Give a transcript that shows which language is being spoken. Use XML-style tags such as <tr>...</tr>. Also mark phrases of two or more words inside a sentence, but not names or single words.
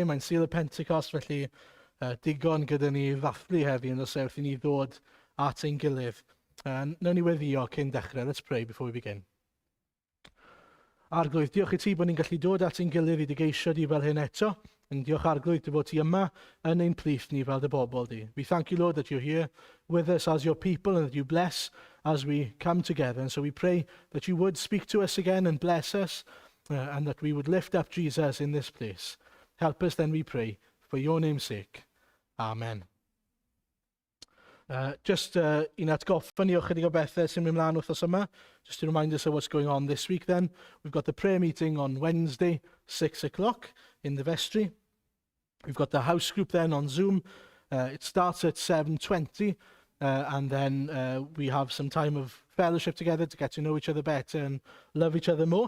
<cy>Mae'n Sul y Pentecost, felly digon gyda ni ddathlu heddi yn y sewth I ni ddod at ein gilydd. Nawn ni weddio cyn dechrau.</cy> <en>Let's pray before we begin.</en> <cy>Arglwydd, diolch I ti bod ni'n gallu dod at ein gilydd I dy geisio di fel hyn eto. And diolch Arglwydd dy bod ti yma yn ein plith ni fel dy bobl di.</cy> <en>We thank you, Lord, that you're here with us as your people and that you bless as we come together. And so we pray that you would speak to us again and bless us and that we would lift up Jesus in this place. Help us then, we pray, for your name's sake. Amen.</en> <cy>Just un atgoffa ni o chydig o bethau sy'n mynd mlaen wrthos yma.</cy> <en>Just to remind us of what's going on this week then. We've got the prayer meeting on Wednesday, 6 o'clock in the vestry. We've got the house group then on Zoom. It starts at 7:20 and then we have some time of fellowship together to get to know each other better and love each other more.</en>